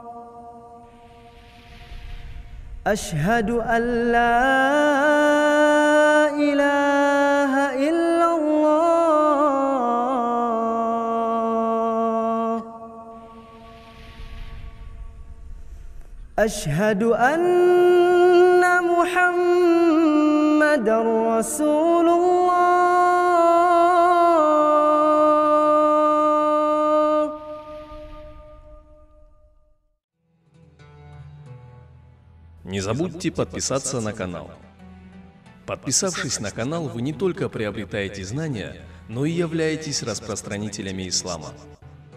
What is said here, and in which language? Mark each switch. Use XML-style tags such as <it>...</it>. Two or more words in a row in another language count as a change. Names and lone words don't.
<ar>أشهد أن لا إله إلا الله. أشهد أن محمدا رسول الله.</ar> <ru>Не забудьте подписаться на канал. Подписавшись на канал, вы не только приобретаете знания, но и являетесь распространителями ислама.</ru>